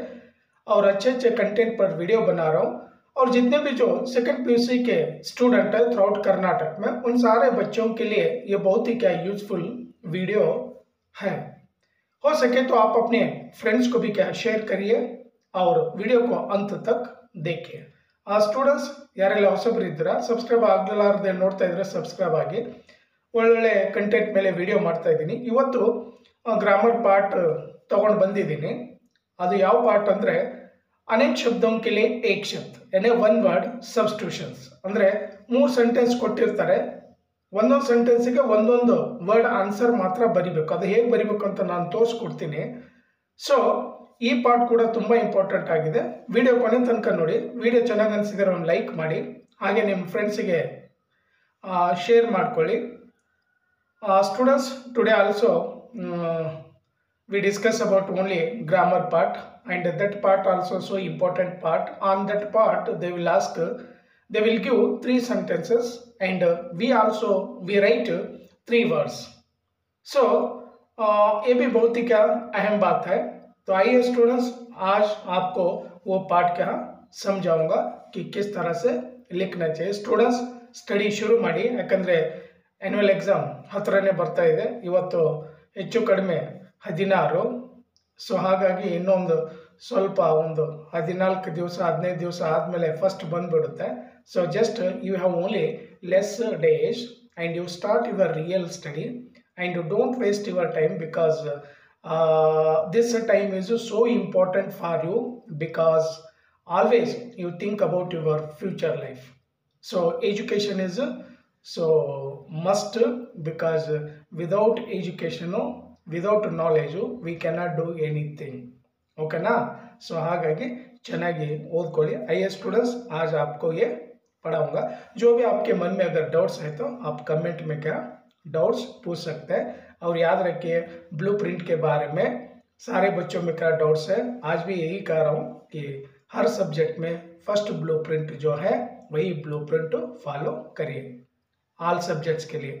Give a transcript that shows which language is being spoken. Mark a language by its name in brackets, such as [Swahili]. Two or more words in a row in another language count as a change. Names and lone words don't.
[Hindi] और अच्छे अच्छे कंटेंट पर वीडियो बना रहा हूँ। और जितने भी जो सेकंड पीयूसी के स्टूडेंट है थ्रू आउट कर्नाटक में, उन सारे बच्चों के लिए ये बहुत ही क्या यूजफुल वीडियो है। हो सके तो आप अपने फ्रेंड्स को भी क्या शेयर करिए और वीडियो को अंत तक देखिए। [Kannada] ಸ್ಟೂಡೆಂಟ್ಸ್, ಯಾರೆಲ್ಲ ಹೊಸಬರಿದ್ದೀರಾ ಸಬ್ಸ್ಕ್ರೈಬ್ ಆಗಲಾರದೆ ನೋಡ್ತಾ ಇದ್ರೆ ಸಬ್ಸ್ಕ್ರೈಬ್ ಆಗಿ। ಒಳ್ಳೊಳ್ಳೆ ಕಂಟೆಂಟ್ ಮೇಲೆ ವಿಡಿಯೋ ಮಾಡ್ತಾ ಇದ್ದೀನಿ। ಇವತ್ತು ಗ್ರಾಮರ್ ಪಾರ್ಟ್ ತಗೊಂಡು ಬಂದಿದ್ದೀನಿ। ಅದು ಯಾವ ಪಾರ್ಟ್ ಅಂದರೆ [Hindi] अनेक शब्दों के लिए एक शब्द यानी [English] one word substitutions. [Kannada] ಅಂದರೆ 3 ಸೆಂಟೆನ್ಸ್ ಕೊಟ್ಟಿರ್ತಾರೆ, ಒಂದೊಂದು ಸೆಂಟೆನ್ಸಿಗೆ ಒಂದೊಂದು ವರ್ಡ್ ಆನ್ಸರ್ ಮಾತ್ರ ಬರಿಬೇಕು। ಅದು ಹೇಗೆ ಬರಿಬೇಕು ಅಂತ ನಾನು ತೋರಿಸ್ಕೊಡ್ತೀನಿ। ಸೊ ಈ ಪಾರ್ಟ್ ಕೂಡ ತುಂಬ ಇಂಪಾರ್ಟೆಂಟ್ ಆಗಿದೆ। ವಿಡಿಯೋ ಕೊನೆ ತನಕ ನೋಡಿ। ವಿಡಿಯೋ ಚೆನ್ನಾಗಿ ಅನಿಸಿದರೆ ಒಂದು ಲೈಕ್ ಮಾಡಿ, ಹಾಗೆ ನಿಮ್ಮ ಫ್ರೆಂಡ್ಸಿಗೆ ಶೇರ್ ಮಾಡ್ಕೊಳ್ಳಿ। ಸ್ಟೂಡೆಂಟ್ಸ್, [English] today also we discuss about only grammar part, and that part also so important part. On that part they will give 3 sentences, and we write 3 words. [Hindi] So ये भी बहुत ही क्या अहम बात है। तो आइए स्टूडेंट्स, आज आपको वो पार्ट क्या समझाऊंगा कि किस तरह से लिखना चाहिए। स्टूडेंट्स, स्टडी शुरू [Kannada] ಮಾಡಿ, ಯಾಕಂದರೆ [English] annual exam [Kannada] ಹತ್ತಿರನೇ ಬರ್ತಾ ಇದೆ। ಇವತ್ತು ಹೆಚ್ಚು ಕಡಿಮೆ 16। ಸೊ ಹಾಗಾಗಿ ಇನ್ನೊಂದು ಸ್ವಲ್ಪ ಒಂದು 14 ದಿವಸ 15 ದಿವಸ ಆದಮೇಲೆ ಫಸ್ಟ್ ಬಂದುಬಿಡುತ್ತೆ। [English] so just you have only less days and you start your real study and don't waste your time, because this time is so important for you, because always you think about your future life. So education is so must, because without education, without knowledge we cannot do anything. [Kannada] okay ना? so ಹಾಗಾಗಿ ಚೆನ್ನಾಗಿ ಓದ್ಕೊಳ್ಳಿ। [Hindi] आइए स्टूडेंट्स, आज आपको ये पढ़ाऊंगा। जो भी आपके मन में अगर डाउट्स है तो आप कमेंट में क्या डाउट्स पूछ सकते हैं। और याद रखिए, ब्लूप्रिंट के बारे में सारे बच्चों में क्या डाउट्स है, आज भी यही कह रहा हूँ कि हर सब्जेक्ट में फर्स्ट ब्लूप्रिंट जो है वही ब्लूप्रिंट फॉलो करिए [English] all subjects [Hindi] के लिए।